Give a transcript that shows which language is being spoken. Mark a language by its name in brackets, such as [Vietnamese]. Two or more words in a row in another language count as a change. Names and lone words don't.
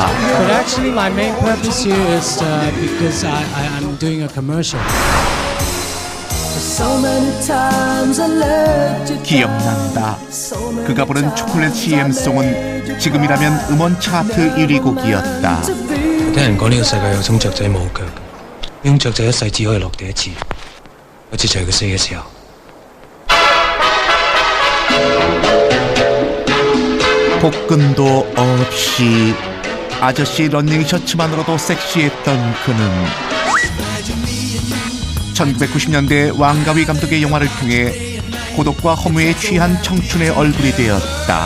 [English] But actually my main purpose here is because I'm doing a commercial. [Korean] 기억난다. 그가 부른 초콜릿 CM송은 지금이라면 음원 차트 1위 곡이었다. [Cantonese] 聽人講呢個世界有種雀仔冇腳，呢種雀仔一世只可以落地一次，好似就係佢死嘅時候。 [Korean] 복근도 없이 아저씨 러닝 셔츠만으로도 섹시했던 그는 1990년대 왕가위 감독의 영화를 통해 고독과 허무에 취한 청춘의 얼굴이 되었다.